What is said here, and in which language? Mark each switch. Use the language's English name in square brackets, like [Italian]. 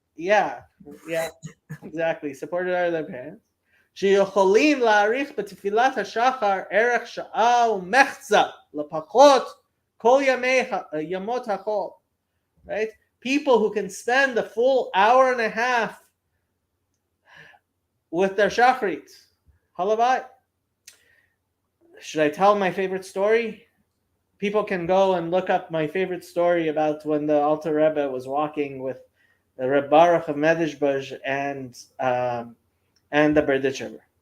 [English] yeah, yeah, exactly, supported by their parents. [Hebrew] שיכולים להעריך בתפילת השחר ערך שעה ומחצה לפחות כל ימות החול, right? [English] People who can spend a full hour and a half with their shachrit. Halavai. Should I tell my favorite story? People can go and look up my favorite story about when the Alter Rebbe was walking with the Reb Baruch of Medishbush and the Berditcher.